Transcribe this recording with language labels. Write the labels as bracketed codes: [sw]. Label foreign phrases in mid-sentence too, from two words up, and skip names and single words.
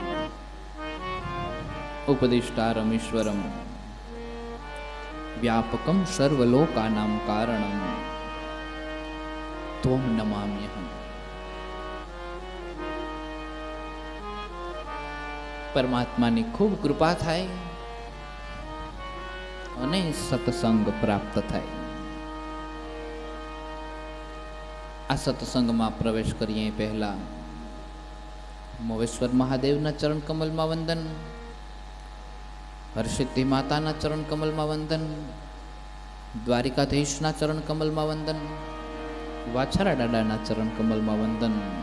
[sa] उपदिष्टारमीश्वरम व्यापकं सर्वलोकानां कारणं त्वं नमाम्यहम्। [gu] પરમાત્માની ખૂબ કૃપા થાય અને સત્સંગ પ્રાપ્ત થાય। આ સત્સંગમાં પ્રવેશ કરીએ પહેલા મોવેશ્વર મહાદેવના ચરણ કમલમાં વંદન, હરસિદ્ધિ માતાના ચરણ કમલમાં વંદન, દ્વારિકાધીશના ચરણ કમલમાં વંદન, વાછરા દાદાના ચરણ કમલમાં વંદન।